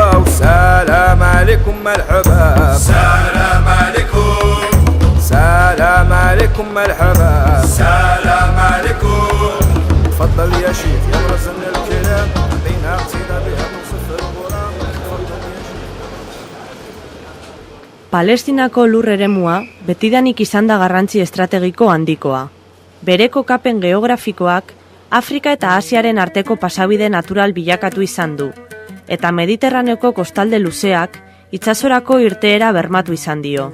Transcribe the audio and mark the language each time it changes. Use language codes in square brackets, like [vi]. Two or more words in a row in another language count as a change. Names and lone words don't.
[ar] والسلام عليكم الحباب، سلام عليكم، سلام عليكم الحباب، سلام عليكم. تفضل يا شيخ يا رزن الكلام، عطينا قصيدة بها توصف الغرام. تفضل يا شيخ. [eu] Palestinako lur eremua betidanik izan da garrantzi estrategiko handikoa. Bere kokapen geografikoak Afrika eta Asiaren arteko pasabide natural bilakatu izan du, eta Mediterraneoko kostalde luzeak itsasorako irteera bermatu izan dio.